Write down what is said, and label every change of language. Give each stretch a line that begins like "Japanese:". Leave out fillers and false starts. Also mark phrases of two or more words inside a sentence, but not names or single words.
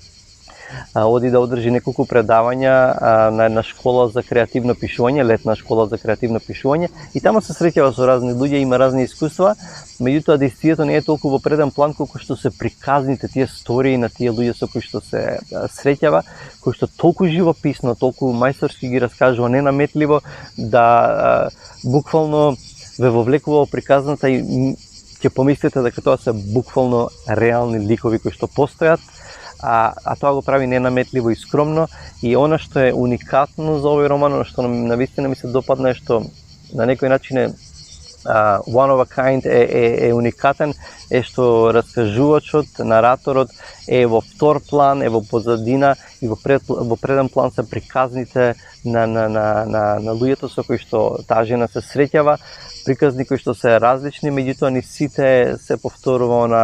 Macedonian: Оди да одржи неколку предавања на една школа за креативно пишување, летна школа за креативно пишување, и таму се среќава со разни луѓе, има разни искуства, меѓутоа действието не е толку во преден план колку што се приказните тие стории на тие луѓе со кои што се среќава, кои што толку живописно, толку мајсторски ги раскажува, ненаметливо, да буквално ве вовлекува во приказната и ќе помислите дека тоа се буквално реални ликови кои што постојат. А тоа го прави ненаметливо и скромно, и она што е уникатно за овој роман, што навистина ми се допадна, е што на некој начин е
English: one of a kind,
Macedonian: е уникатен, е што раскажувачот, нараторот е во втор план, е во позадина, и во преден план се приказните на луѓето со кои што таа жена се среќава, приказни кои што се различни, меѓутоа ни сите се повторува